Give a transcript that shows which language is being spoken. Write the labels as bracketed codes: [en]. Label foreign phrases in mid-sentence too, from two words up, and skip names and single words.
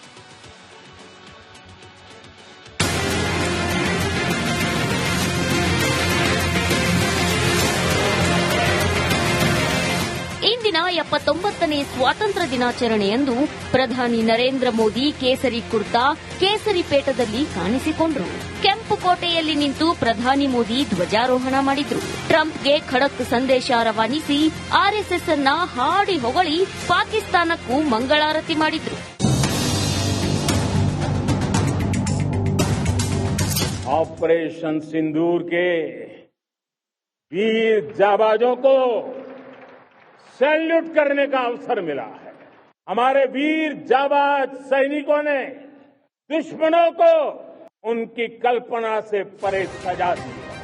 [kn] ಇಂದಿನ 79ನೇ ಸ್ವಾತಂತ್ರ್ಯ ದಿನಾಚರಣೆಯಂದು ಪ್ರಧಾನಿ ನರೇಂದ್ರ ಮೋದಿ ಕೇಸರಿ ಕುರ್ತಾ ಕೇಸರಿ ಪೇಟದಲ್ಲಿ ಕಾಣಿಸಿಕೊಂಡರು. ಕೆಂಪುಕೋಟೆಯಲ್ಲಿ ನಿಂತು ಪ್ರಧಾನಿ ಮೋದಿ ಧ್ವಜಾರೋಹಣ ಮಾಡಿದ್ರು. ಟ್ರಂಪ್ಗೆ ಖಡಕ್ ಸಂದೇಶ ರವಾನಿಸಿ ಆರ್ಎಸ್ಎಸ್ ಅನ್ನ ಹಾಡಿ ಹೊಗಳಿ ಪಾಕಿಸ್ತಾನಕ್ಕೂ ಮಂಗಳಾರತಿ ಮಾಡಿದ್ರು. [hi] ऑपरेशन सिंदूर के वीर जाबाजों को सैल्यूट करने का अवसर मिला है. हमारे वीर जाबाज सैनिकों ने दुश्मनों को उनकी कल्पना से परे सजा दी.